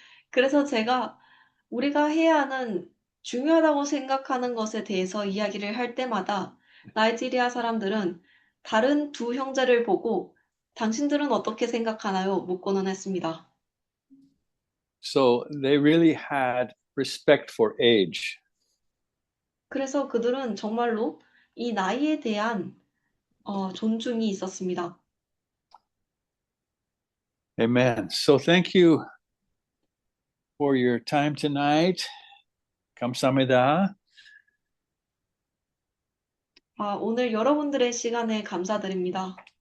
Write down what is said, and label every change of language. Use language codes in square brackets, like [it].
[ko] 그래서 제가 우리가 해야 하는 중요하다고 생각하는 것에 대해서 이야기를 할 때마다 나이지리아 사람들은 다른 두 형제를 보고 당신들은 어떻게 생각하나요? 묻고는 했습니다. [en] So they really had respect for age. [ko] 그래서 그들은 정말로 이 나이에 대한 존중이 있었습니다. [en] Amen. So thank you for your time tonight. [ko] 감사합니다. 오늘 여러분들의 시간에 감사드립니다.